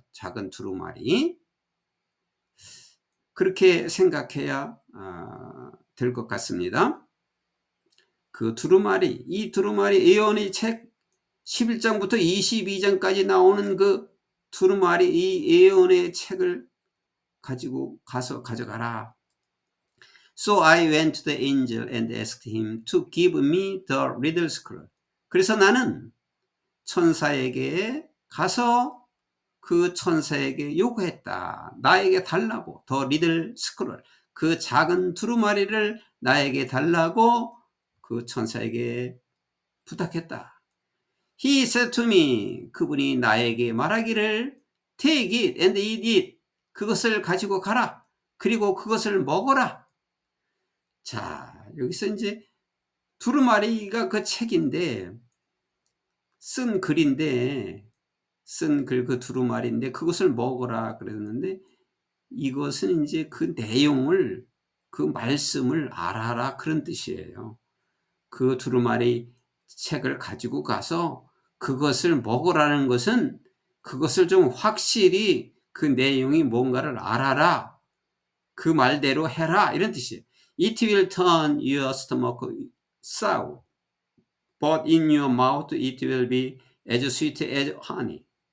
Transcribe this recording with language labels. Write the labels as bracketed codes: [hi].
[ko] 작은 두루마리. 그렇게 생각해야 될 것 같습니다. 그 두루마리, 이 두루마리 예언의 책 11장부터 22장까지 나오는 그 두루마리, 이 예언의 책을 가지고 가서 가져가라. [en] So I went to the angel and asked him to give me the riddle scroll. [ko] 그래서 나는 천사에게 가서 그 천사에게 요구했다. 나에게 달라고, [en] 더 리들 스크롤, [ko] 그 작은 두루마리를 나에게 달라고 그 천사에게 부탁했다. [en] He said to me, [ko] 그분이 나에게 말하기를 [en] take it and eat it, [ko] 그것을 가지고 가라. 그리고 그것을 먹어라. 자, 여기서 이제 두루마리가 그 책인데, 쓴 글인데, 쓴 글 그 두루마리인데 그것을 먹어라 그랬는데, 이것은 이제 그 내용을, 그 말씀을 알아라, 그런 뜻이에요. 그 두루마리 책을 가지고 가서 그것을 먹으라는 것은 그것을 좀 확실히 그 내용이 뭔가를 알아라, 그 말대로 해라, 이런 뜻이에요. [en] It will turn your stomach sour, but in your mouth it will be as sweet as honey.